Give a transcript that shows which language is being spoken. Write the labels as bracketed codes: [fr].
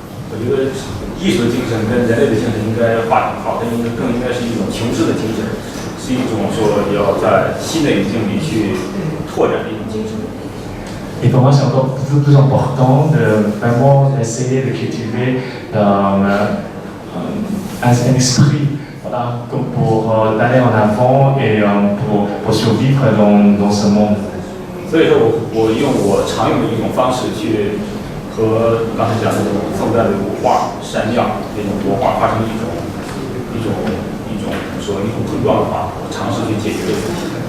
[zh] 我觉得艺术精神跟人类的精神应该画等号，它更应该是一种求知的精神，是一种说要在新的语境里去拓展的一种精神。 [fr] Et pour moi, c'est encore plus important de vraiment essayer de cultiver un esprit pour aller en avant et pour survivre dans ce monde. [zh] 所以说我用我常用的一种方式去和刚才讲的这种宋代的国画、山样这种国画发生一种一种碰撞的话，我尝试去解决这个问题。